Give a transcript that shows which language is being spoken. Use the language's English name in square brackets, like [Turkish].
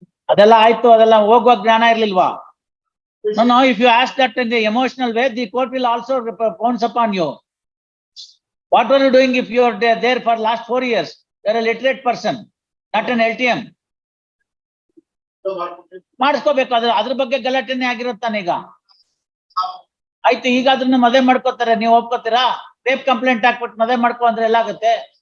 [Kannada] ಅದೆಲ್ಲ ಆಯ್ತು, ಅದೆಲ್ಲ ಹೋಗುವ ಜ್ಞಾನ ಇರ್ಲಿಲ್ವಾ? [English] No, no, if you ask that in the emotional way, the court will also pounce upon you. What were you doing if you are there for last 4 years? You are a literate person, not an LTM. [Kannada] ಮಾಡಿಸ್ಕೋಬೇಕು, ಅದ್ರ ಬಗ್ಗೆ ಗಲಾಟೆನೇ ಆಗಿರುತ್ತಾನೆ ಈಗ. ಆಯ್ತು, ಈಗ ಅದನ್ನ ಮದುವೆ ಮಾಡ್ಕೋತಾರೆ, ನೀವು ಒಪ್ಕೋತೀರಾ? Rape complaint ಹಾಕ್ಬಿಟ್ಟು ಮದುವೆ ಮಾಡ್ಕೊ ಅಂದ್ರೆ ಎಲ್ಲ ಆಗುತ್ತೆ?